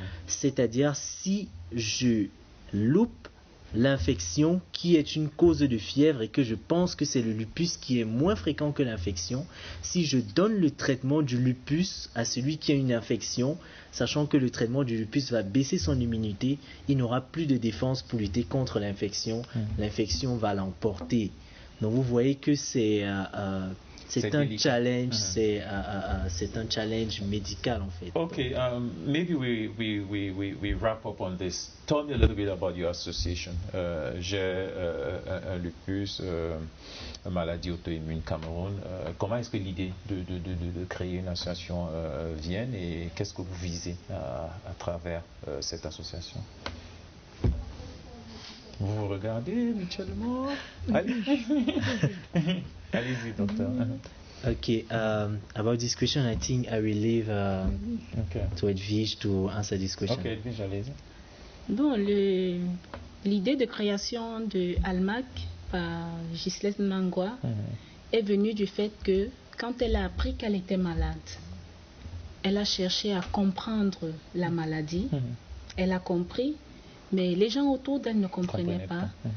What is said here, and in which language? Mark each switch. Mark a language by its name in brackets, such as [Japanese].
[French] C'est-à-dire, si je loupe l'infection qui est une cause de fièvre et que je pense que c'est le lupus qui est moins fréquent que l'infection, si je donne le traitement du lupus à celui qui a une infection, sachant que le traitement du lupus va baisser son immunité, il n'aura plus de défense pour lutter contre l'infection, l'infection va l'emporter. Donc vous voyez que c'est un challenge, c'est un challenge médical en fait. [English] Okay, maybe we wrap up on this. Tell me a little bit about your association. [French] J'ai un lupus, une maladie auto-immune Cameroun. Comment est-ce que l'idée de créer une association vient et qu'est-ce que vous visez à travers cette association? Vous vous regardez mutuellement? Allez-y, docteur. [English] Okay, about this question, I think I will leave to Edwige to answer this question. [French] Ok, Edwige, allez-y. Bon, l'idée de création de Almac par Ghislaine Mangwa est venue du fait que quand elle a appris qu'elle était malade, elle a cherché à comprendre la maladie. Elle a compris, mais les gens autour d'elle ne comprenaient pas.